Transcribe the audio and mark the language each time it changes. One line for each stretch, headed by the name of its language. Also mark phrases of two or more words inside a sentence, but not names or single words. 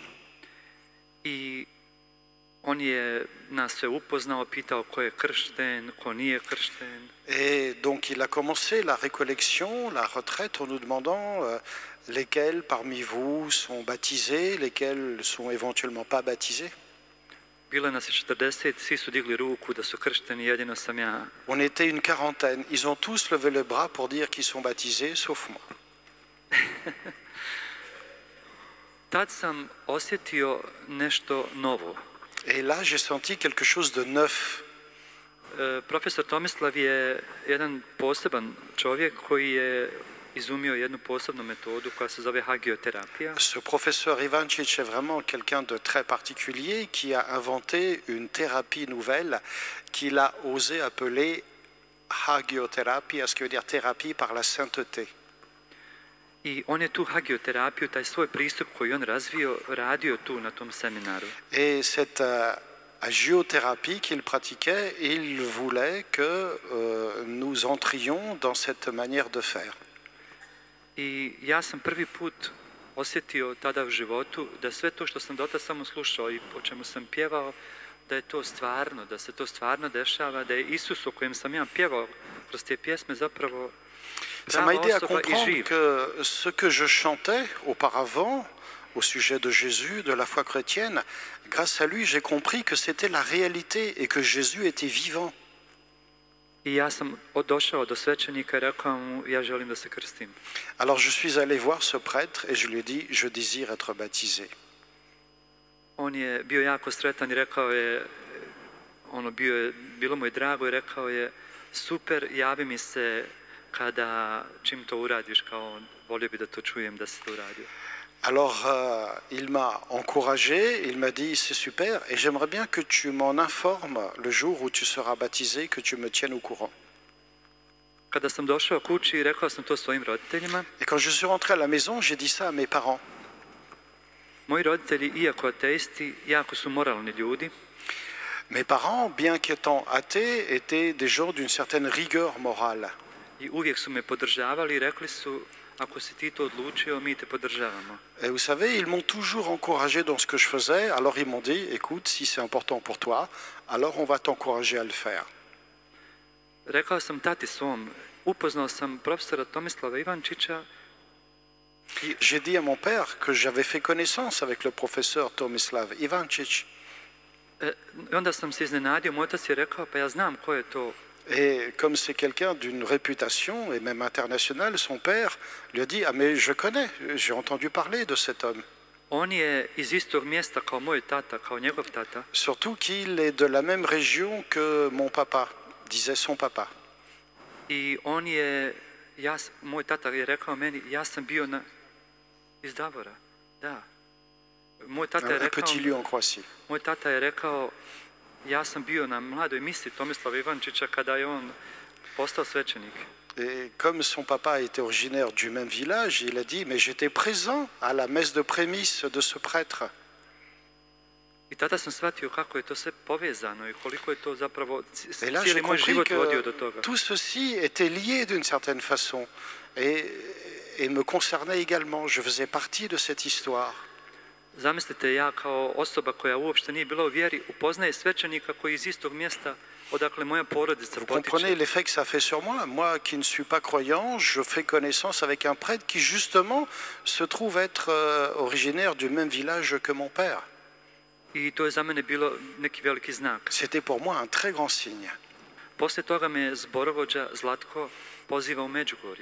Bosnian: I on je nas sve upoznao, pitao ko je kršten, ko nije kršten.
French: Et donc, il a commencé la récollection, la retraite, en nous demandant lesquels parmi vous sont baptisés, lesquels sont éventuellement pas baptisés.
Bosnian: Bilo nas je 40, svi su digli ruku da su kršteni, jedino sam ja.
French: On était une quarantaine. Ils ont tous levé le bras pour dire qu'ils sont baptisés, sauf moi.
Bosnian: Tad sam osjetio nešto novo.
French: Et là, j'ai senti quelque chose de neuf.
Bosnian: Profesor Tomislav je jedan poseban čovjek koji je izumio jednu posebnu metodu koja se zove hagioterapija.
French: Ce professeur Ivančić est vraiment quelqu'un de très particulier qui a inventé une thérapie nouvelle qu'il a osé appeler hagiothérapie, ce qui veut dire thérapie par la sainteté.
Bosnian: I on je tu hagioterapiju, taj svoj pristup koji on razvio, radio tu na tom seminaru.
French: Et cette hagiothérapie qu'il pratiquait, il voulait que nous entrions dans cette manière de faire.
Bosnian: I ja sam prvi put osjetio tada u životu da sve to što sam dotad samo slušao i o čemu sam pjevao, da je to stvarno, da se to stvarno dešava, da je Isus o kojem sam ja pjevao kroz te pjesme zapravo
French: Ça m'a
Bosnian: prava
French: aidé à
Bosnian: osoba i
French: comprendre
Bosnian: živ.
French: que ce que je chantais auparavant au sujet de Jésus, de la foi chrétienne, grâce à lui, j'ai compris que c'était la réalité et que Jésus était vivant.
Bosnian: I ja sam došao do svećenika i rekao mu: ja želim da se krstim.
French: Alors je suis allé voir ce prêtre et je lui ai dit, je désire être baptisé.
Bosnian: On je bio jako sretan i rekao je, bilo mu je drago i rekao je: super, javi mi se kada čim to uradiš, kao volio bi da to čujem da si to uradio.
French: Alors, il m'a encouragé, il m'a dit c'est super et j'aimerais bien que tu m'en informes le jour où tu seras baptisé, que tu me tiennes au courant.
Bosnian: Kada sam došao kući, rekao sam to svojim roditeljima.
French: Et quand je suis rentré à la maison, j'ai dit ça à mes parents.
Bosnian: Moji roditelji, iako ateisti, jako su moralni ljudi.
French: Mes parents, bien qu'étant athées, étaient des gens d'une certaine rigueur morale.
Bosnian: I uvijek su me podržavali i rekli su, ako si ti to odlučio, mi te podržavamo.
French: Et vous savez, ils m'ont toujours encouragé dans ce que je faisais, alors ils m'ont dit, écoute, si c'est important pour toi, alors on va t'encourager à le faire.
Bosnian: Rekao sam tati svom, upoznao sam profesora Tomislava Ivančića.
French: J'ai dit à mon père que j'avais fait connaissance avec le professeur Tomislav Ivančić.
Bosnian: I onda sam se iznenadio, moj otac je rekao, pa ja znam ko je to.
French: Et comme c'est quelqu'un d'une réputation, et même internationale, son père lui a dit, ah mais je connais, j'ai entendu parler de cet homme.
Bosnian: On je iz istog mjesta kao moj tata, kao njegov tata.
French: Surtout qu'il est de la même région que mon papa, disait son papa.
Bosnian: I on je, moj tata je rekao meni, ja sam bio iz Davora, da. Moj tata je
French: Un
Bosnian: rekao,
French: petit lieu en Croatie.
Bosnian: moj tata je rekao, ja sam bio na mladoj misi Tomislava Ivančića kada je on postao svećenik.
French: Et comme son papa était originaire du même village, il a dit, mais j'étais présent à la messe de prémisse de ce prêtre.
Bosnian: I tada sam shvatio kako je to sve povezano i koliko je to zapravo
French: Et là, j'ai
Bosnian: cijeli moj
French: compris
Bosnian: život vodio do
French: que
Bosnian: toga.
French: tout ceci était lié d'une certaine façon et me concernait également. Je faisais partie de cette histoire.
Bosnian: Zamislite, ja kao osoba koja uopšte nije bila u vjeri, upoznaje svećenika koji iz istog mjesta odakle moja porodica
French: Vous comprenez
Bosnian: potiče.
French: l'effet que ça fait sur moi? Moi qui ne suis pas croyant, je fais connaissance avec un prêtre qui justement se trouve être originaire du même village que mon père.
Bosnian: I to je za mene bilo neki veliki znak.
French: C'était pour moi un très grand signe.
Bosnian: Poslije toga me zborovođa Zlatko poziva u Međugorje.